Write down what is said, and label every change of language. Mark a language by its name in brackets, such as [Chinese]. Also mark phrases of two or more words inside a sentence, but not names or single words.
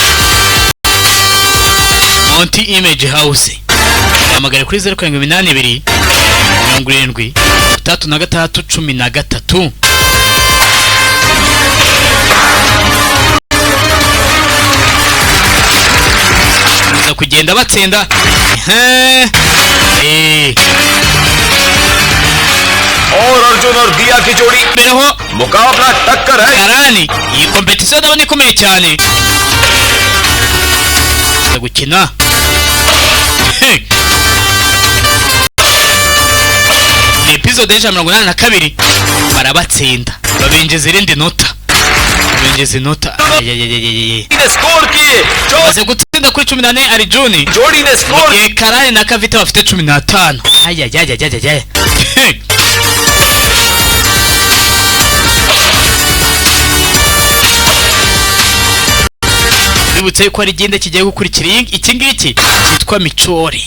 [Kinyarwanda] Monty Image House. Hamagare kuri 0782 70 33 za kugenda batsinda. [Hindi] और अर्जुन और दिया की जोड़ी beho मुकाबला टक्कर है. [Kinyarwanda] Karani iyi competition ndabona ikomeye cyane gukina. Episode ya 82 barabatsinda babinjiza irindi nota babinjiza inota. [Hindi] स्कोर किए [Kinyarwanda] Maze gutsinda kuri 14 Arjun [Hindi] जोड़ी ने स्कोर [Kinyarwanda] Karani na Kavita bafite 15. Ayayayayayay. Nibutse ko ari igenda kigiye gukurikira iki ngiki cyitwa Michori.